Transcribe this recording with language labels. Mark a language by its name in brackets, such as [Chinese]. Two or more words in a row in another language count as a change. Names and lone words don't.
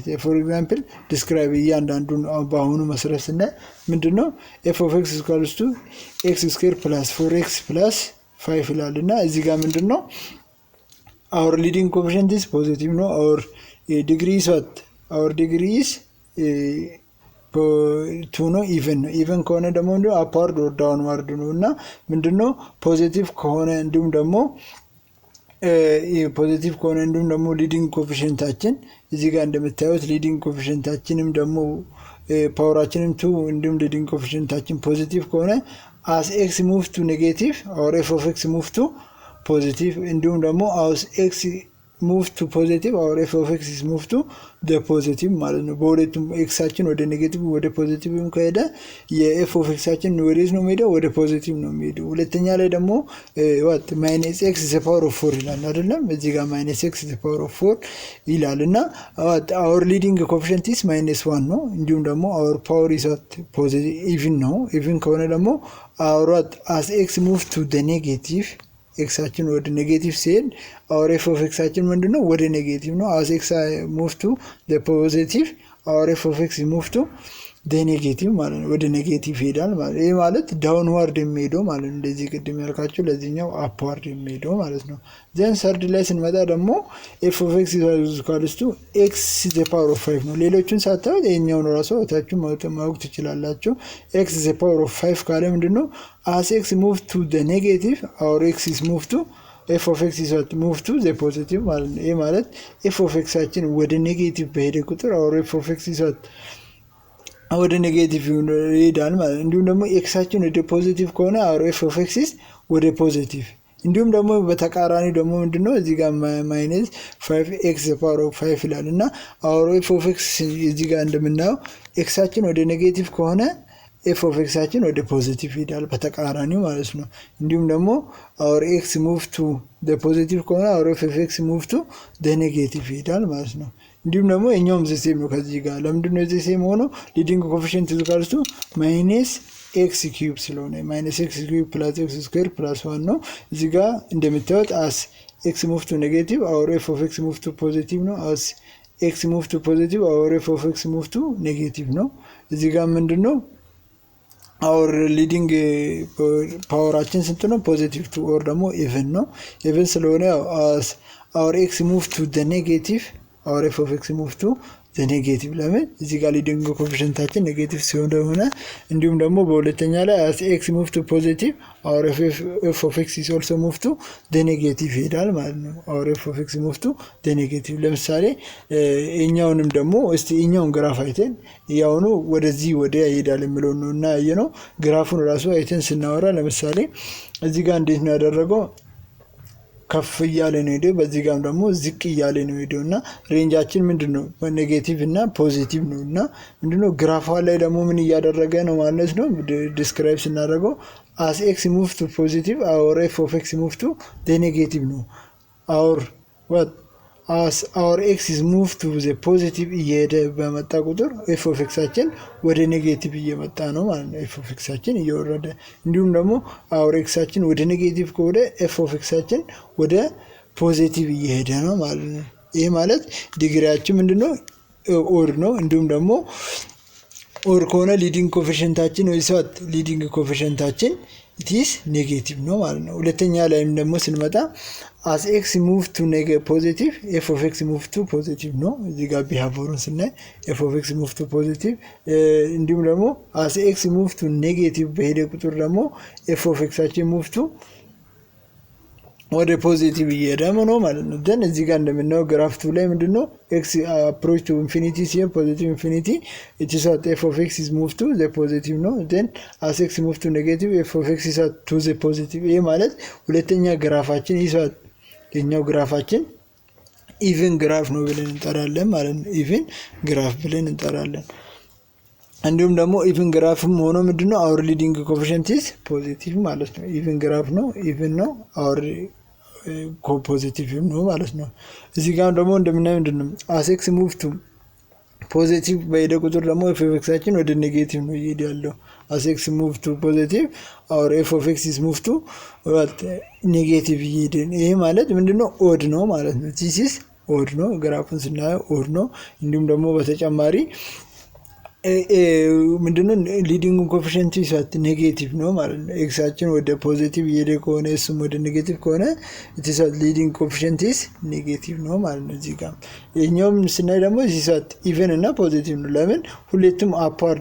[English] for example describe [Amharic] እያንዳንዱን በአሁኑ መሰረት ስናይ ምንድነው [English] f of x equals to x square plus 4x plus 5 [Amharic] ይላልና እዚህ ጋር ምንድነው [English] our leading coefficient is positive ነው። our degree is what our degree is [Amharic] 2 ነው ኢቨን ከሆነ ደግሞ [English] upward or downward [Amharic] ነው እና ምንድነው ፖዚቲቭ ከሆነ እንዲሁም ደግሞ ፖዚቲቭ ከሆነ እንዲሁም ደግሞ [English] leading coefficientachin [Amharic] እዚህ ጋር እንደምታዩት [English] leading coefficientachinim [Amharic] ደግሞ ፓወራችንም 2 እንዲሁም [English] leading coefficientachin [Amharic] ፖዚቲቭ ከሆነ [English] as x move to negative or f of x move to positive [Amharic] እንዲሁም ደግሞ [English] as x move to positive or f of x is move to the positive [Amharic] ማለት ነው። በሁለቱም ኤክሳችን ወደ ኔጌቲቭ ወደ ፖዚቲቭም ከሄደ [English] yef of xachin [Amharic] ወዴት ነው የሚሄደው? ወደ ፖዚቲቭ ነው የሚሄደው። ሁለተኛ ላይ ደግሞ [English] what minus x is the power of 4 [Amharic] ይላል አይደለም? እዚህ ጋር [English] minus x is the power of 4 [Amharic] ይላል እና [English] our leading coefficient is -1 [Amharic] ነው። እንዲሁም ደግሞ [English] our power is positive even [Amharic] ነው። [English] even [Amharic] ከሆነ ደግሞ [English] our as x move to the negative [Amharic] ኤክሳችን ወደ ኔጌቲቭ ሲሄድ [English] our f of xአችን ምንድነው? [Amharic] ወደ ኔጌቲቭ ነው። [English] as x move to the positive our f of x move to the negative [Amharic] ማለት ነው። ወደ ኔጌቲቭ ሄዳል ማለት ይሄ ማለት ዳውንዋርድ የሚሄደው ማለት ነው። እንደዚህ ቅድም ያልካችሁ ለዚህኛው አፕዋርድ የሚሄደው ማለት ነው። [English] then third [Amharic] ላይ ስንመጣ ደግሞ [English] f of x equals to x the power of 5 [Amharic] ነው። ሌሎቹን ሳታዩት ይሄኛውን ራሱ ወታችሁ ማወቅ ትችላላችሁ። [English] x the power of 5 [Amharic] ካለ ምንድነው? [English] as x move to the negative our x is move to f of x is move to the positive [Amharic] ማለት ነው። ይሄ ማለት [English] f of x [Amharic] አችን ወደ ኔጌቲቭ በሄደ ቁጥር [English] our f of x is [Amharic] ወደ ኔጌቲቭ ይሄዳል ማለት። እንዲሁም ደግሞ ኤክሳችን ወደ ፖዚቲቭ ከሆነ [English] our f of x is [Amharic] ወደ ፖዚቲቭ። እንዲሁም ደግሞ በተቃራኒ ደግሞ ምንድነው? እዚህ ጋር -5x the power of 5 ይላል እና [English] our f of x [Amharic] እዚህ ጋር እንደምናየው ኤክሳችን ወደ ኔጌቲቭ ከሆነ [English] f of x [Amharic] አችን ወደ ፖዚቲቭ ይሄዳል በተቃራኒው ማለት ነው። እንዲሁም ደግሞ [English] our x move to the positive [Amharic] ከሆነ [English] our f of x move to the negative [Amharic] ይሄዳል ማለት ነው። እንዲሁም ደግሞ እኛውም ዘሴም ነው ከዚህ ጋር ለምንድነው ዘሴም ሆኖ [English] leading coefficient [Amharic] እዚጋርቱ [English] -x cube ስለሆነ -x cube plus x square plus 1 [Amharic] ነው። እዚህ ጋር እንደምታዩት [English] as x move to negative our f of x move to positive [Amharic] ነው። [English] as x move to positive our f of x move to negative [Amharic] ነው። እዚህ ጋር ምንድነው [English] our leading [Amharic] ፓወራችን ስንት ነው? [English] ፖዚቲቭ 2 or ደግሞ even ነው። even ስለሆነ as our x move to the negative our f of x move to the negative [Amharic] ለምን እዚህ ጋር [English] leading coefficientachin [Amharic] ኔጌቲቭ ሲሆን እንዲሁም ደግሞ በሁለተኛ ላይ [English] as x move to positive our f of x is also move to the negative [Amharic] ይሄዳል ማለት ነው። [English] our f of x move to the negative [Amharic] ለምሳሌ እኛውንም ደግሞ እስቲ እኛውን ግራፍ አይተን ያውኑ ወደዚህ ወደ ይሄዳል የሚለው ነው እና ያየነው ግራፉን ራሱ አይተን ስናወራ ለምሳሌ እዚህ ጋር እንዴት ነው ያደረገው? ከፍ እያለ ነው ሄደው በዚህ ጋርም ደግሞ ዝቅ እያለ ነው ሄደውና ሬንጃችን ምንድነው? ኔጌቲቭ እና ፖዚቲቭ ነውና ምንድነው ግራፏ ላይ ደግሞ ምን እያደረገ ነው ማለት ነው? ዲስክራይብ ስናደርገው [English] as x move to positive our f of x move to the negative [Amharic] ነው። [English] as our x is move to the positive [Amharic] እየሄደ በመጣ ቁጥር [English] f of x [Amharic] አችን ወደ ኔጌቲቭ እየመጣ ነው ማለት ነው። [English] f of x [Amharic] አችን እየወረደ እንዲሁም ደግሞ [English] our x [Amharic] አችን ወደ ኔጌቲቭ ከወደ [English] f of x [Amharic] አችን ወደ ፖዚቲቭ እየሄደ ነው ማለት ነው። ይሄ ማለት ዲግሪያችን ምንድነው? ኦድ ነው። እንዲሁም ደግሞ ኦድ ከሆነ [English] leading coefficientachin [Amharic] ወይ ሰት [English] leading coefficientachin it is negative [Amharic] ነው ማለት ነው። ሁለተኛ ላይም ደግሞ ስንመጣ [English] as x move to positive f of x move to positive [Amharic] ነው። እዚህ ጋር ቢሃቪየሩን ስናይ f of x move to positive እንዲሁም ደግሞ [English] as x move to negative [Amharic] በሄደ ቁጥር ደግሞ [English] f of x [Amharic] አችን [English] move to [Amharic] ወደ ፖዚቲቭ እየሄደ ነው ማለት ነው። ደን እዚህ ጋር እንደምናየው ግራፍ 2 ላይ ምንድነው [English] x approach to infinity [Amharic] ሲሆን [English] positive infinity it is at f of x is move to the positive ነው። then as x move to negative f of x is at to the positive [Amharic] ይሄ ማለት ሁለተኛ ግራፋችን ይዟት የኛው ግራፋችን [English] even graph [Amharic] ነው ብለን እንጠራለን ማለት ነው። [English] even graph [Amharic] ብለን እንጠራለን። እንዲሁም ደግሞ [English] even graphim [Amharic] ሆኖ ምንድነው [English] our leading coefficient is positive [Amharic] ማለት ነው። [English] even graph [Amharic] ነው ኢቭን ነው our ፖዚቲቭ ነው ማለት ነው። እዚህ ጋር ደግሞ እንደምናየው ምንድነው [English] as x move to [Amharic] ፖዚቲቭ በሄደ ቁጥር ደግሞ [English] f of x [Amharic] አችን ወደ ኔጌቲቭ ነው እየሄደ ያለው። [English] as x move to [Amharic] positive our f of x is move to ኔጌቲቭ እየሄደ ይሄ ማለት ምንድነው ኦድ ነው ማለት ነው። [English] this is [Amharic] ኦድ ነው። ግራፉን ስናየው ኦድ ነው። እንዲሁም ደግሞ በተጨማሪ ምንድነው [English] leading coefficient is that [Amharic] ኔጌቲቭ ነው ማለት ነው። ኤክስ አችን ወደ ፖዚቲቭ እየሄደ ከሆነ እሱም ወደ ኔጌቲቭ ከሆነ [English] it's that leading coefficient is negative [Amharic] ነው ማለት ነው። እዚህ ጋር የኛውም ስናይ ደግሞ [English] it's that even [Amharic] እና ፖዚቲቭ ነው። ለምን ሁለቱም አፕዋርድ